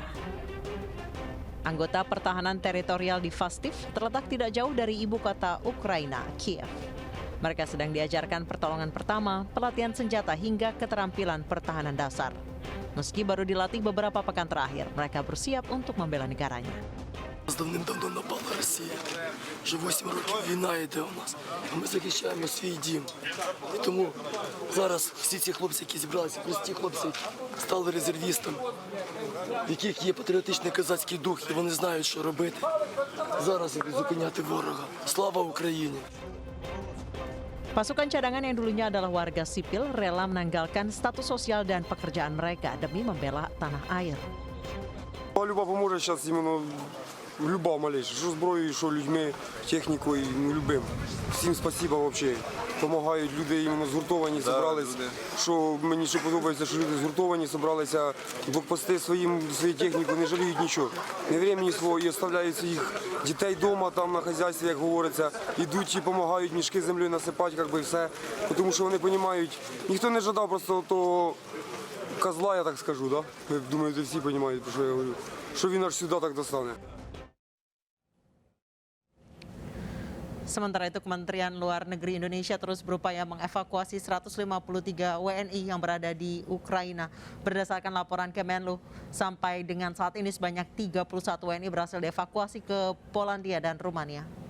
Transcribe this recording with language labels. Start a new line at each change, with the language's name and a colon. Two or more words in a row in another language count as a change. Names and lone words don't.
Indonesian: Anggota pertahanan teritorial di Fastiv terletak tidak jauh dari ibu kota Ukraina, Kiev. Mereka sedang diajarkan pertolongan pertama, pelatihan senjata hingga keterampilan pertahanan dasar. Meski baru dilatih beberapa pekan terakhir, mereka bersiap untuk membela negaranya.
Ukrainian: Давним-давно напала Росія. Вже 8 років війна йде у нас, а ми захищаємо свій дім. І тому зараз всі ці хлопці, які зібралися, прості хлопці, стали резервістами, в яких є патріотичний козацький дух, і вони знають, що робити. Зараз зупиняти ворога. Слава Україні!
Indonesian: Pasukan cadangan yang dulunya adalah warga sipil rela menanggalkan status sosial dan pekerjaan mereka demi membela tanah air.
Ukrainian: Люба поможе зараз іменно люба малейша, що зброєю, що людьми, технікою, любим. Всім спасибо взагалі. Помагають люди, іменно згуртовані, зібрались. Що мені ще подобається, що люди згуртовані, зібралися, блокпости свою техніку, не жаліють нічого. Не времени свого і оставляють своїх дітей вдома, там на хазяйстві, як говориться, ідуть і допомагають мішки землею насипати, як би все. Тому що вони розуміють, ніхто не жадав просто того козла, я так скажу, да? Ви думаєте, всі розуміють, про що я говорю. Що він аж сюди так достане.
Indonesian: Sementara itu, Kementerian Luar Negeri Indonesia terus berupaya mengevakuasi 153 WNI yang berada di Ukraina. Berdasarkan laporan Kemenlu, sampai dengan saat ini sebanyak 31 WNI berhasil dievakuasi ke Polandia dan Rumania.